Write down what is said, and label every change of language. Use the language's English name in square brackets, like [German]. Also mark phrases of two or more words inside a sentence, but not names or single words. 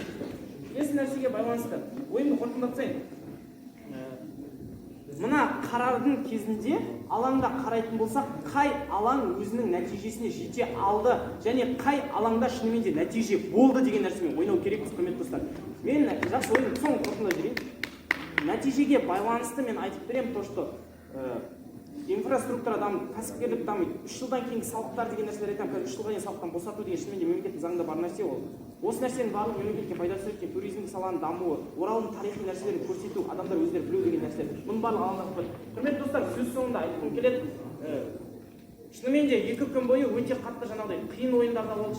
[Kazakh] Келесі нәрсеге байланысты ойымды қорытындылатайын. Мына қарардың кезінде алаңда қарайтын болсақ, қай алаң өзінің нәтижесіне жете алды және қай алаңда шынымен де нәтиже болды деген нәрсемен ойнау керекпіз, құрметті достар. Мен жақсы ойымды соңын қорытындылай берейін. Нәтижеге байланысты мен айтып беремін, [Russian] то что [Kazakh] инфраструктура дамиды, кәсіпкерлік дамиды. 3 жылдан кейінгі салықтар деген нәрселер айтамын. 3 жылға дейін салықтан босату деген шынымен де мемлекеттің заңында бар нәрсе ол. Осы нәрсенің барлығы мемлекетке пайдасы өткен, туризмдік саланың дамуы, Оралдың тарихи нәрселерін көрсету, адамдар өздері білу деген нәрселер. Бұның барлығы алаңда бар. Құрметті достар, сөз соңында айтқым келеді. Шынымен де 2 күн бойы өте қатты жаңағыдай қиын ойындарда болды.